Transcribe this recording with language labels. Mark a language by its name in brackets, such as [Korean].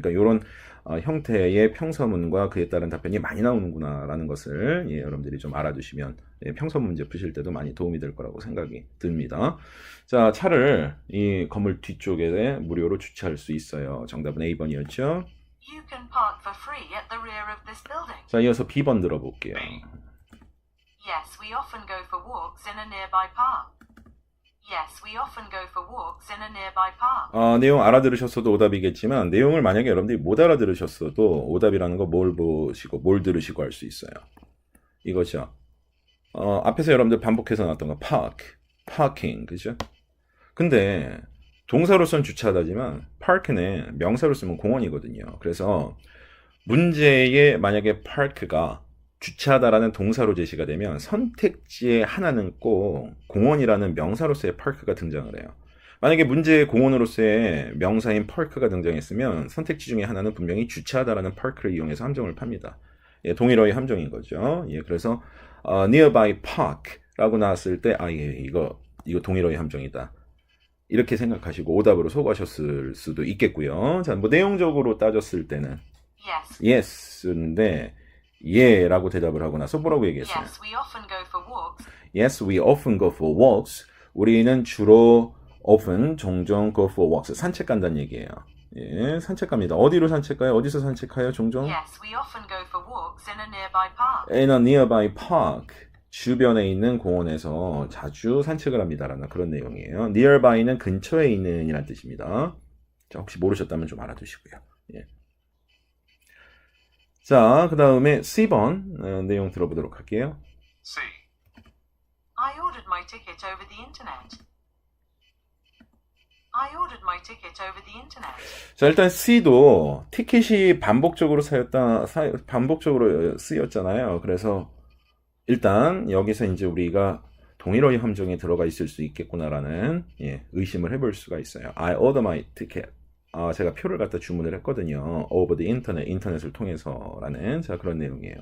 [Korean] 그러니까 이런 형태의 평서문과 그에 따른 답변이 많이 나오는구나라는 것을 여러분들이 좀 알아두시면 평서문 문제 푸실 때도 많이 도움이 될 거라고 생각이 듭니다. 자, 차를 이 건물 뒤쪽에 무료로 주차할 수 있어요. 정답은 A번이었죠. [English] You can park for free at the rear of this building. [Korean] 자, 이어서 B번 들어볼게요. [English] Yes, we often go for walks in a nearby park. Yes, we often go for walks in a nearby park. [Korean] 내용 알아들으셨어도 오답이겠지만 내용을 만약에 여러분들이 못 알아들으셨어도 오답이라는 거 뭘 보시고 뭘 들으시고 할 수 있어요. 이거죠. 앞에서 여러분들 반복해서 나왔던 거 parking, 그죠? 근데 동사로서는 주차하다지만 park는 명사로 쓰면 공원이거든요. 그래서 문제에 만약에 park가 주차하다라는 동사로 제시가 되면 선택지의 하나는 꼭 공원이라는 명사로서의 park가 등장을 해요. 만약에 문제의 공원으로서의 명사인 park가 등장했으면 선택지 중에 하나는 분명히 주차하다라는 park를 이용해서 함정을 팝니다. 동일어의 함정인 거죠. 그래서 nearby park라고 나왔을 때 이거 동일어의 함정이다. 이렇게 생각하시고 오답으로 소구하셨을 수도 있겠고요. 자, 뭐 내용적으로 따졌을 때는 [English] Yes. [Korean] yes인데 예라고 대답을 하고 나서 뭐라고 얘기했어요? [English] Yes, we often go for walks. Yes, we often go for walks. [Korean] 우리는 주로 [English] often, [Korean] 종종 [English] go for walks. [Korean] 산책 간다는 얘기예요. 산책 갑니다. 어디로 산책 가요? 어디서 산책 가요? 종종? [English] Yes, we often go for walks in a nearby park. In a nearby park. [Korean] 주변에 있는 공원에서 자주 산책을 합니다라는 그런 내용이에요. nearby는 근처에 있는 이란 뜻입니다. 자, 혹시 모르셨다면 좀 알아두시고요. 자, 그 다음에 C번 내용 들어보도록 할게요. C. [English] I ordered my ticket over the internet. I ordered my ticket over the internet. [Korean] 자, 일단 C도 티켓이 반복적으로 반복적으로 쓰였잖아요. 그래서 일단 여기서 이제 우리가 동일어의 함정에 들어가 있을 수 있겠구나라는 의심을 해볼 수가 있어요. [English] I ordered my ticket. [Korean] 제가 표를 갖다 주문을 했거든요. [English] over the internet, [Korean] 인터넷을 통해서라는 그런 내용이에요.